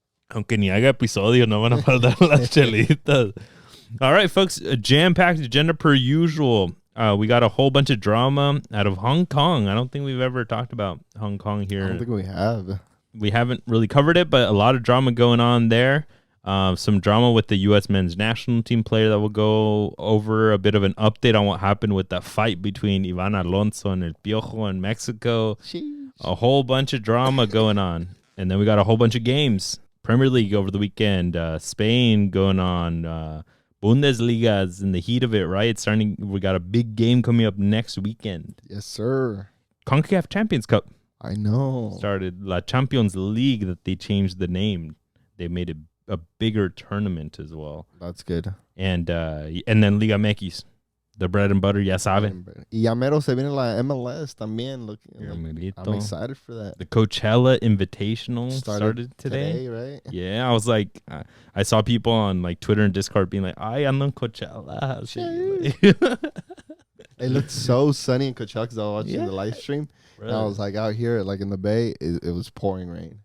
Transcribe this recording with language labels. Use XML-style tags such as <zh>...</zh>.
<es>Aunque ni haga episodio, no van a faltar las chelitas.</es> <en>All right, folks. A jam-packed agenda per usual. We got a whole bunch of drama out of Hong Kong. I don't think we've ever talked about Hong Kong here. I don't think we have. We haven't really covered it, but a lot of drama going on there. Some drama with the U.S. men's national team player that will go over, a bit of an update on what happened with that fight between Ivan Alonso and El Piojo in Mexico. Sheesh. A whole bunch of drama going on. And then we got a whole bunch of games. Premier League over the weekend. Spain going on. Bundesliga's in the heat of it, right? We got a big game coming up next weekend. Yes, sir. CONCACAF Champions Cup I know. started. La Champions League, that they changed the name. They made it a bigger tournament as well. That's good. And then Liga MX, the bread and butter,</en> <es>ya saben. Y ya mero se viene la MLS también.</es> <en>Look, Your I'm amelito. excited for that. The Coachella Invitational started today. Right? Yeah, I was like, I saw people on like Twitter and Discord being like, "I</en> <es>ando en Coachella."</es> <en>It looked so sunny in Coachella because I was watching Yeah. the live stream. And I was like out here, like in the Bay, it was pouring rain.</en>